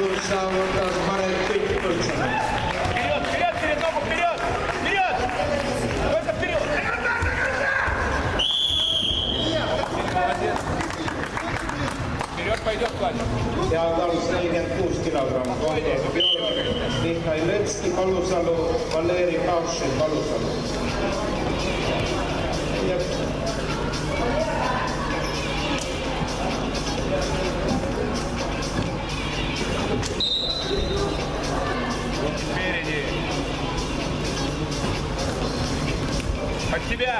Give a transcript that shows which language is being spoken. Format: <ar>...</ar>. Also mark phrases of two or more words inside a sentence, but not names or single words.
<et>saavutas Marek Põltsamäe.</et> <ru>Вперед, ногу, вперед! Только вперед! Вперед пойдет, Владимир.</ru> <et>Ja talus 46 kilogrammi. Mihhail Letski Palusalu, Valeri Pavšin Palusalu.</et> <ru>Спереди. Под себя!</ru>